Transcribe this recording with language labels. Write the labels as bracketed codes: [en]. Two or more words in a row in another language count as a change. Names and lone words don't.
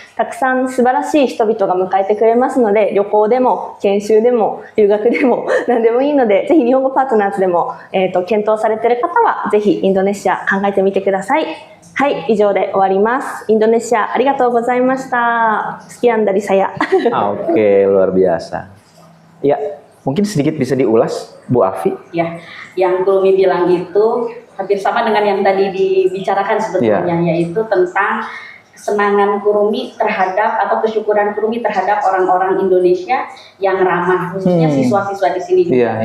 [ja] たくさん素晴らしい人々が迎えてくれますので、旅行でも、研修でも、留学でも、何でもいいので、ぜひ日本語パートナーズでも、検討されている方は、ぜひインドネシア考えてみてください。はい、以上で終わります。インドネシアありがとうございました。 [id] Sekian dari saya. Oke, luar biasa. Ya, mungkin sedikit bisa diulas, Bu Afi. Ya, yang Kurumi bilang itu hampir sama dengan yang tadi dibicarakan sebetulnya, yaitu tentang kesenangan Kurumi terhadap atau kesyukuran Kurumi terhadap orang-orang Indonesia yang ramah, khususnya siswa-siswa di sini juga.